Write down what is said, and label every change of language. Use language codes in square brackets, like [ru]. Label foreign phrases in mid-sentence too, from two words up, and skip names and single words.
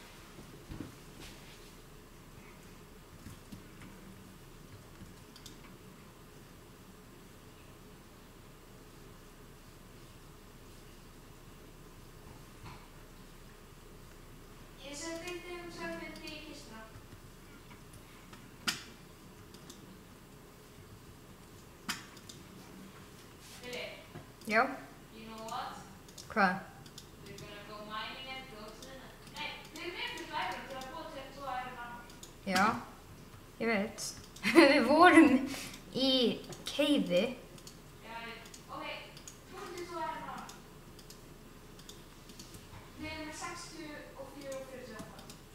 [is] Ég seti þeim svefnmyndi í kistuna. Já. [en] You know what? [is] Hvað? [en] We're gonna go mining and go to the... [is] Nei, við erum með fyrir iron til að búa til 2 [en] iron armor. [is] Já, ég veit. Við vorum í keifi. Já, ok, 22 [en] iron armor. [is] Við erum með 64 og 48.